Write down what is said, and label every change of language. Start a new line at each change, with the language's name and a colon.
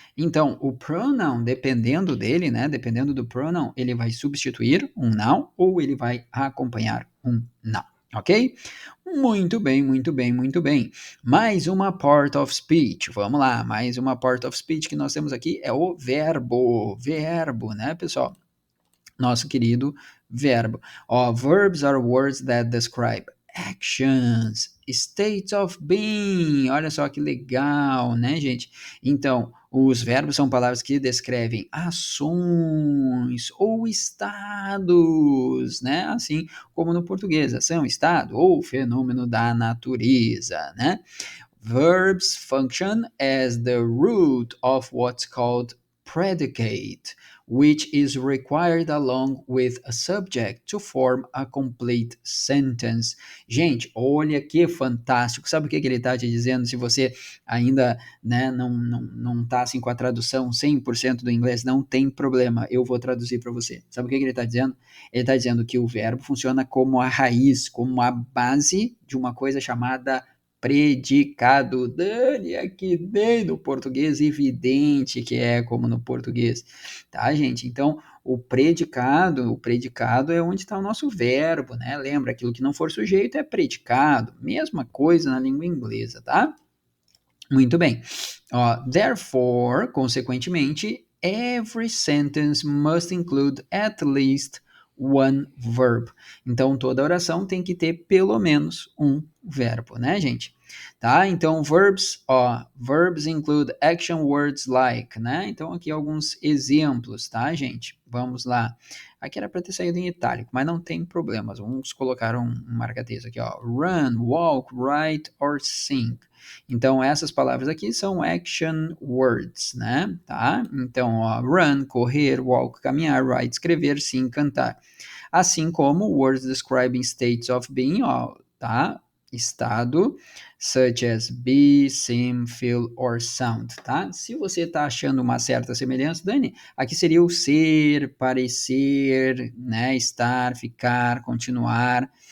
Portuguese: Então, o pronoun, dependendo dele, né? Dependendo do pronoun, ele vai substituir um noun ou ele vai acompanhar um noun, ok? Muito bem, muito bem, muito bem. Mais uma part of speech. Vamos lá, mais uma part of speech que nós temos aqui é o verbo. Verbo, né, pessoal? Nosso querido verbo.
English: Ó, verbs are words that describe actions, states of being.
Portuguese: Olha só que legal, né, gente? Então, os verbos são palavras que descrevem ações ou estados, né? Assim como no português, ação, estado ou fenômeno da natureza, né?
English: Verbs function as the root of what's called predicate, which is required along with a subject to form a complete sentence.
Portuguese: Gente, olha que fantástico. Sabe o que ele está te dizendo? Se você ainda, né, não tá assim com a tradução 100% do inglês, não tem problema. Eu vou traduzir para você. Sabe o que ele está dizendo? Ele está dizendo que o verbo funciona como a raiz, como a base de uma coisa chamada predicado. Dani, aqui bem no português, evidente que é como no português, tá, gente? Então, o predicado é onde está o nosso verbo, né? Lembra, aquilo que não for sujeito é predicado. Mesma coisa na língua inglesa, tá? Muito bem.
English: Ó, therefore,
Portuguese: consequentemente,
English: every sentence must include at least one verb.
Portuguese: Então, toda oração tem que ter pelo menos um verbo, né, gente? Tá?
English: Então, verbs, ó, verbs include action words like, né?
Portuguese: Então, aqui alguns exemplos, tá, gente? Vamos lá. Aqui era para ter saído em itálico, mas não tem problemas. Vamos colocar um marca-texto aqui, ó.
English: Run, walk, write or sing.
Portuguese: Então, essas palavras aqui são
English: action words, né?
Portuguese: Tá? Então, ó, run, correr, walk, caminhar, write, escrever, sim, cantar. Assim como
English: words describing states of being, ó, tá?
Portuguese: Estado,
English: such as be, seem, feel or sound, tá?
Portuguese: Se você tá achando uma certa semelhança, Dani, aqui seria o ser, parecer, né? Estar, ficar, continuar.